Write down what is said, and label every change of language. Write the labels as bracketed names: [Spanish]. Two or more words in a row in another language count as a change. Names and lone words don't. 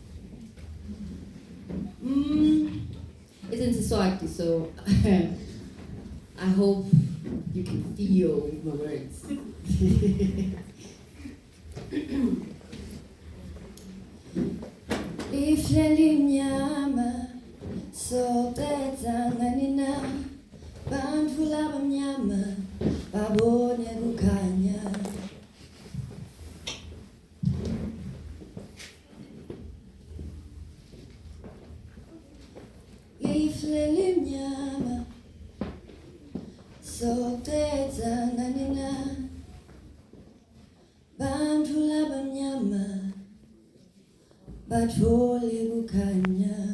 [English] It's in Siswati, so I hope you can feel the words. [Swati] Leaf Lelimnyama, so betanganina, bantfu labamnyama, babone kukhanya. Leaf lelimnyama, so betanganina, bantfu labamnyama, batfole kukhanya.